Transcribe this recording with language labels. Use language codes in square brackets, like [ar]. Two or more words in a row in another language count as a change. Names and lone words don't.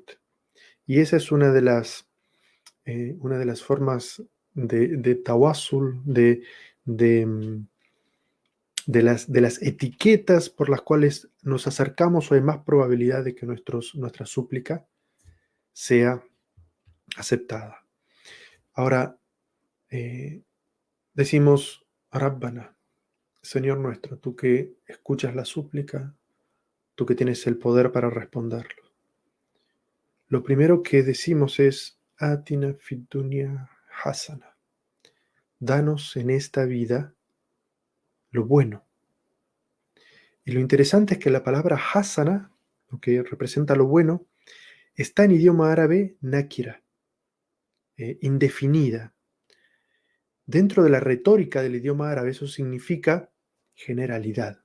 [es] Y esa es una de las formas de tawassul, de las etiquetas por las cuales nos acercamos o hay más probabilidad de que nuestra súplica sea aceptada. Ahora, decimos Rabbana, Señor nuestro, tú que escuchas la súplica, tú que tienes el poder para responderlo. Lo primero que decimos es [ar] آتنا في الدنيا حسنة. [es] Danos en esta vida lo bueno. Y lo interesante es que la palabra hasana, lo que representa lo bueno, está en idioma árabe nakira, indefinida. Dentro de la retórica del idioma árabe eso significa generalidad.